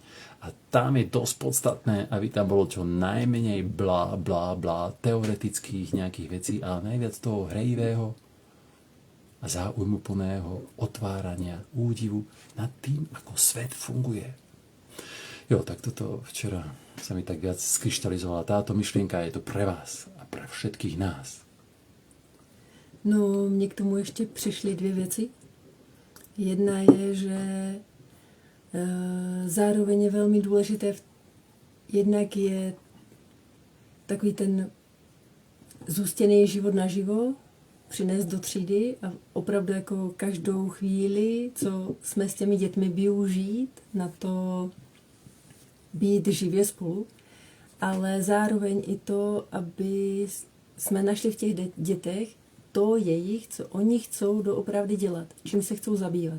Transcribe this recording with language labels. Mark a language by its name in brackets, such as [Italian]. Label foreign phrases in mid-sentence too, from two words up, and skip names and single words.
[Slovak] A tam je dosť podstatné, aby tam bolo čo najmenej blá, blá, blá, teoretických nejakých vecí, ale najviac toho hrejivého a záujmuplného otvárania, údivu nad tým, ako svet funguje. Jo, tak toto včera sa mi tak viac skryštalizovala. Táto myšlienka je to pre vás a pre všetkých nás. No, [Czech] mně k tomu ještě přišly dvě věci. Jedna je, že zároveň je velmi důležité, jednak je takový ten zůstěný život naživo, přinést do třídy a opravdu jako každou chvíli, co jsme s těmi dětmi, využít na to být živě spolu, ale zároveň i to, aby jsme našli v těch dětech to jejich, co oni chcou doopravdy dělat, čím se chcou zabývat.